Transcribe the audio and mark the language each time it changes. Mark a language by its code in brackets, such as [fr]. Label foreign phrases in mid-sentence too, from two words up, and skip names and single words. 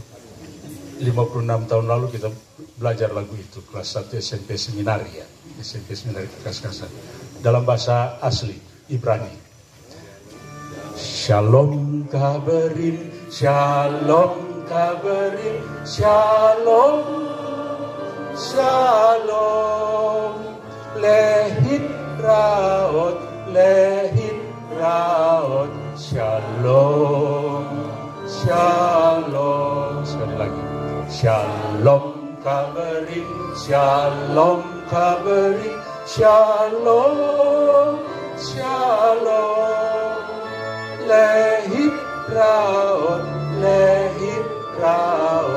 [id] 56 tahun lalu kita belajar lagu itu, kelas 1 SMP Seminari ya. SMP Seminari Kas-Kasan. Dalam bahasa asli, Ibrani. [he] שלום חברים, שלום חברים, שלום, שלום. להתראות, להתראות. שלום, שלום. [id] Sekali lagi. [he] שלום חברים, שלום חברים, שלום, שלום. להתראות, להתראות.